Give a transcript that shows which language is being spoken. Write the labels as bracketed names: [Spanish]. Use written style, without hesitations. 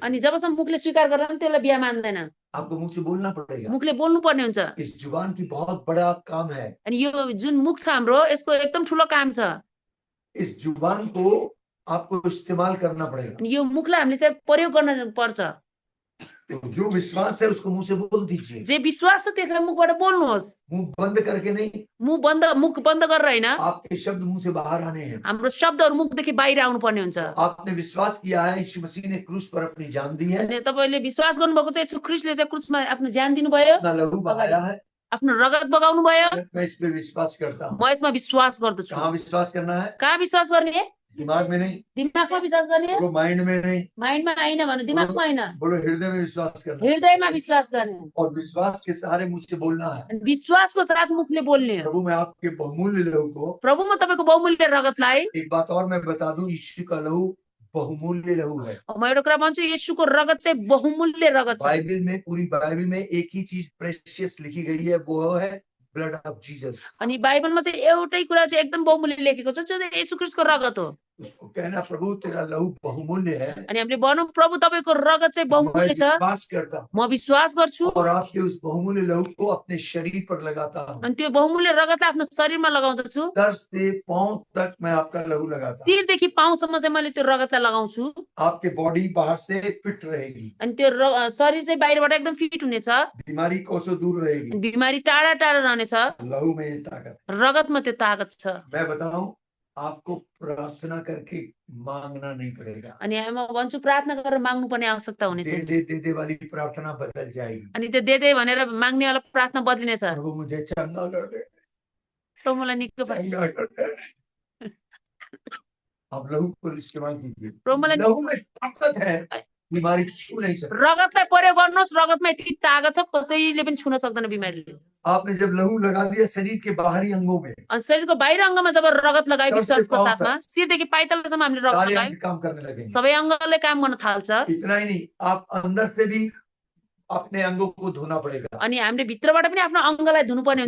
[Nepali] अनि जबसम्म मुखले स्वीकार गर्दैन त्यसलाई बिहा मान्दैन, [Hindi] आपको मुंह से बोलना पड़ेगा। [Nepali] मुखले बोल्नु पर्ने हुन्छ। [Hindi] इस जुबान की बहुत बड़ा काम है। [Nepali] अनि यो जुन मुख छ हाम्रो यसको एकदम ठुलो काम छ। [Hindi] इस जुबान को आपको इस्तेमाल करना पड़ेगा। [Nepali] अनि यो मुखलाई हामीले चाहिँ प्रयोग गर्न पर्छ। [Hindi] तो जो विश्वास है उसको मुंह से बोल दीजिए। [Nepali] जे विश्वास छ त्यसलाई मुखबाट बोल्नुहोस्। [Hindi] मुंह बंद करके नहीं, [Nepali] मुख बन्द गरेर हैन, [Hindi] आपके शब्द मुंह से बाहर आने हैं। [Nepali] हाम्रो शब्दहरु मुखदेखि बाहिर आउनु पर्ने हुन्छ। [Hindi] आपने विश्वास किया है यीशु मसीह ने क्रूस पर अपनी जान दी है, [Nepali] अनि तपाईले विश्वास गर्नुभएको चाहिँ येशू ख्रीष्टले चाहिँ क्रुसमा आफ्नो ज्यान दिनुभयो, [Hindi] अपना लहू बहाया है। [Nepali] आफ्नो रगत बगाउनु भयो। [Hindi] मैं इस पर विश्वास करता हूँ। [Nepali] म यसमा विश्वास गर्दछु। [Hindi] कहाँ विश्वास करना है? [Nepali] कहाँ विश्वास गर्ने? [Hindi] दिमाग में नहीं, [Nepali] दिमागमा विश्वास गर्ने, [Hindi] बोलो माइंड में नहीं, [Nepali] माइन्डमा हैन भने दिमागमा हैन, [Hindi] बोलो हृदय में विश्वास करना [Nepali] हृदयमा विश्वास गर्ने। [Hindi] और विश्वास के सहारे मुझ से बोलना है। [Nepali] अनि विश्वासको साथ मुखले बोल्ने हो। [Hindi] प्रभु मैं आपके बहुमूल्य लहू को, [Nepali] प्रभु म तपाईको बहुमूल्य रगतलाई, [Hindi] एक बात और मैं बता दूं, यीशु का लहू बहुमूल्य लहू है। [Nepali] म एउटा कुरा भन्छु, येशूको रगत चाहिँ बहुमूल्य रगत छ। [Hindi] बाइबल में, पूरी बाइबल में एक ही चीज प्रेशियस लिखी गई है, वो है [English] Blood of Jesus. [Nepali] अनि बाइबलमा चाहिँ एउटै कुरा चाहिँ एकदम बहुमूल्य लेखेको छ, जो चाहिँ येशू ख्रीष्टको रगत हो। [Hindi] उसको कहना प्रभु तेरा लहू बहुमूल्य है, [Nepali] अनि हामीले भनौँ प्रभु तपाईको रगत चाहिँ [Hindi] मैं [Nepali] बहुमूल्य छ, [Hindi] विश्वास करता हूं [Nepali] म विश्वास गर्छु। [Hindi] और आपके उस बहुमूल्य लहू को अपने शरीर पर लगाता हूँ। [Nepali] अनि त्यो बहुमूल्य रगतलाई आफ्नो शरीरमा लगाउँदछु। [Hindi] सर से पांव तक मैं आपका लहू लगाता हूँ। [Nepali] शिरदेखि पाउसम्म चाहिँ मैले त्यो रगतलाई लगाउँछु। [Hindi] आपके बॉडी बाहर से फिट रहेगी, [Nepali] अनि त्यो शरीर चाहिँ बाहिरबाट एकदम फिट हुनेछ, [Hindi] बीमारी कोसों दूर रहेगी। [Nepali] बिमारी टाढा टाढा रहनेछ। [Hindi] लहू में ये ताकत, [Nepali] रगतमा त्यो ताकत छ। [Hindi] मैं बताऊं, आपको प्रार्थना करके मांगना नहीं पड़ेगा। [Nepali] अनि म भन्छु प्रार्थना गरेर माग्नु पर्ने आवश्यकता हुने [Hindi] दे [Nepali] छैन। [Hindi] दे दे दे वाली प्रार्थना बदल जाएगी। [Nepali] अनि त्यो दे दे भनेर माग्नेवाला प्रार्थना बदलिनेछ। [Hindi] प्रभु मुझे चंगा कर दे, [Nepali] प्रभु मलाई निकै [Hindi] चंगा कर दे। आप लहू को इस्तेमाल कीजिए। [Nepali] प्रभु मलाई [Hindi] लहू में ताकत है, बीमारी छू नहीं सकती। [Nepali] रगतलाई प्रयोग गर्नुहोस्, रगतमा यति ताकत छ कसैले पनि छुन सक्दैन बिमारीले। [Hindi] आपने जब लहू लगा दिया शरीर के बाहरी अंगों में, [Nepali] अनि शरीरको बाहिर अङ्गमा जब रगत लगाए [Hindi] सर से [Nepali] विश्वासको [Hindi] पाँव [Nepali] साथमा शिरदेखि पाइतलसम्म हामीले रगत [Hindi] सारे [Nepali] लगाए [Hindi] अंग काम करने लगेंगे। [Nepali] सबै अङ्गले काम गर्न थाल्छ। [Hindi] इतना ही नहीं, आप अंदर से भी अपने अंगों को धोना पड़ेगा। [Nepali] अनि हामीले भित्रबाट पनि आफ्नो अङ्गलाई धुनुपर्ने